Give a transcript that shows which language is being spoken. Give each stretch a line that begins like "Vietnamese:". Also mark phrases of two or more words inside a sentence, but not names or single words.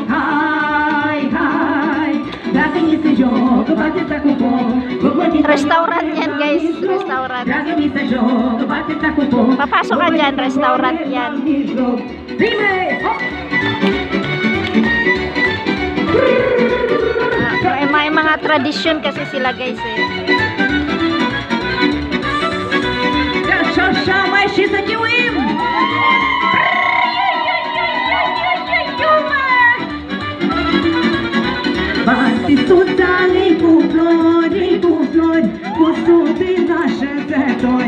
Romanian: Hai, hai, dacă mi se joc, bate-ți cu foc.
Filipino: Restaurant yan, guys. Restaurant.
Romanian: Dacă mi se joc, bate-ți cu foc.
Filipino: Papasok ka dyan, restaurant yan.
Romanian: Prime, hop!
Filipino: May mga tradisyon kasi sila, guys, eh.
Romanian: Așa mai și să chiuim! Batistuțale cu flori, cu sute așezători.